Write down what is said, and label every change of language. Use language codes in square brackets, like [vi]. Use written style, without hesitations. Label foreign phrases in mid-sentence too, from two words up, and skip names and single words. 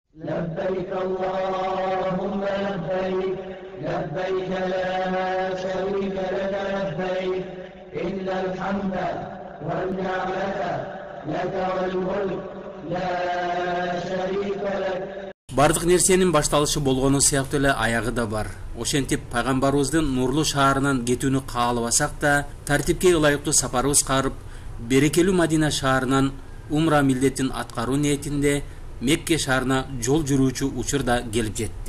[ar] لبيك اللهم لبيك لبيك لا شريك لك لبيك إن الحمد والنعمة لك والملك لا شريك لك. [ky] Бардык нерсенин башталышы болгону сыяктуу эле аягы да бар. Ошентип пайгамбарыбыздын нурлуу шаарынан кетүүнү каалабасак да, тартипке ылайыктуу сапарыбыз карып, берекелүү Мадина шаарынан умра милдетин аткаруу ниетинде Мекке шаарына жол жүрүүчү учур да келип жетти.